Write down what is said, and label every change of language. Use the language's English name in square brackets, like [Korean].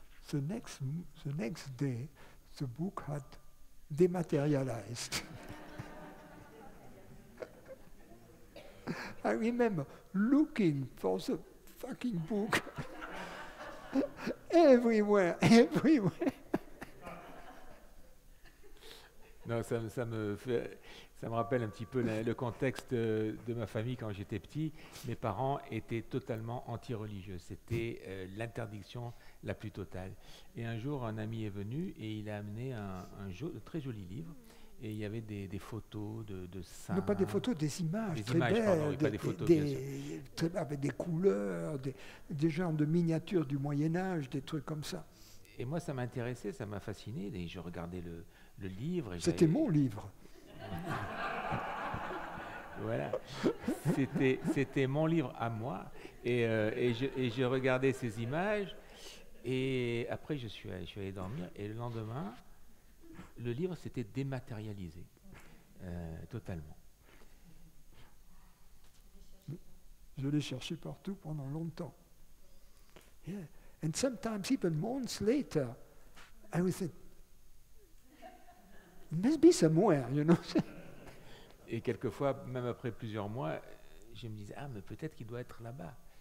[English] The next day, the book had dematerialized. I remember looking for the fucking book everywhere. [French] Non, ça me rappelle un petit peu le contexte de ma famille quand j'étais petit. Mes parents étaient totalement anti-religieux. C'était l'interdiction la plus totale. Et un jour, un ami est venu et il a amené un très joli livre. Et il y avait des photos de saints. Non, pas des photos, des images très images, belles, pardon, oui, pas des photos, bien sûr. avec des couleurs, des genres de miniatures du Moyen-Âge, des trucs comme ça. Et moi, ça m'intéressait, ça m'a fasciné. Et je regardais le livre. Et C'était mon livre. Voilà. C'était mon livre à moi. Et je regardais ces images. Et après, je suis allé dormir. Et le lendemain, le livre s'était dématérialisé. totalement. Je l'ai cherché partout pendant longtemps. [English] Yeah. And sometimes even months later, I would think, it must be somewhere, you know. [French] Et quelquefois, même après plusieurs mois, je me disais, ah, mais peut-être qu'il doit être là-bas.